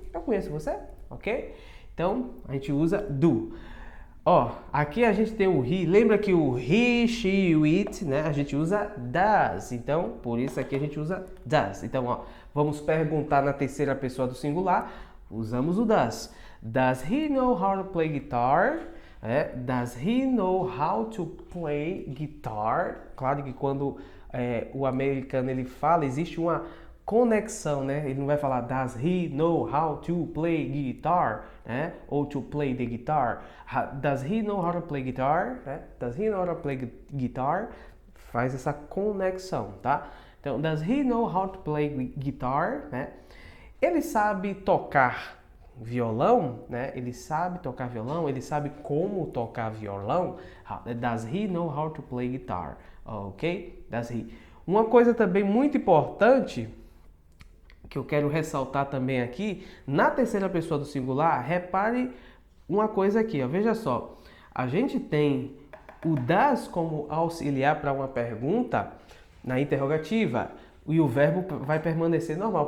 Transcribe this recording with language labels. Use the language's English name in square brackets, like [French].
[Portuguese] Eu conheço você, ok? Então, a gente usa do. Ó, aqui a gente tem o he. Lembra que o he, she, it, né? A gente usa does. Então, por isso aqui a gente usa does. Então, ó, vamos perguntar na terceira pessoa do singular. Usamos o does. [English] Does he know how to play guitar? Does he know how to play guitar? [Portuguese] Claro que quando o americano ele fala, existe uma conexão, né? Ele não vai falar [English] does he know how to play guitar, [Portuguese] né? [English] Ou to play the guitar. Does he know how to play guitar? Does he know how to play guitar? [Portuguese] Faz essa conexão, tá? Então, [English] does he know how to play guitar? [Portuguese] Né? Ele sabe tocar violão, né? Ele sabe tocar violão, ele sabe como tocar violão. [English] Does he know how to play guitar? Ok? Does he? [Portuguese] Uma coisa também muito importante que eu quero ressaltar também aqui, na terceira pessoa do singular, repare uma coisa aqui, ó, veja só. A gente tem o does como auxiliar para uma pergunta na interrogativa, e o verbo vai permanecer normal.